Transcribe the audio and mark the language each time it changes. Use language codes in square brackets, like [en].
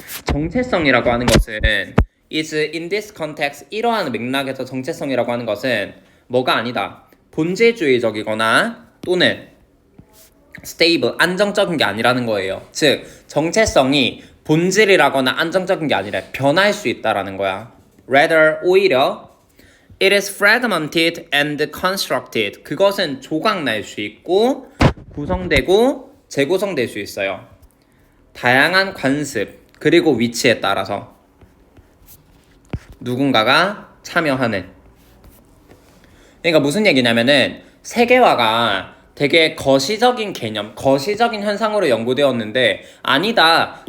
[ko] 정체성이라고 하는 것은 [en] is in this context, [ko] 이러한 맥락에서 정체성이라고 하는 것은 뭐가 아니다. 본질주의적이거나 또는 stable, 안정적인 게 아니라는 거예요. 즉 정체성이 본질이라거나 안정적인 게 아니라 변할 수 있다라는 거야. [en] rather, 오히려 it is fragmented and constructed. [ko] 그것은 조각날 수 있고 구성되고 재구성될 수 있어요. 다양한 관습 그리고 위치에 따라서 누군가가 참여하는. 그러니까 무슨 얘기냐면은 세계화가 되게 거시적인 개념, 거시적인 현상으로 연구되었는데 아니다.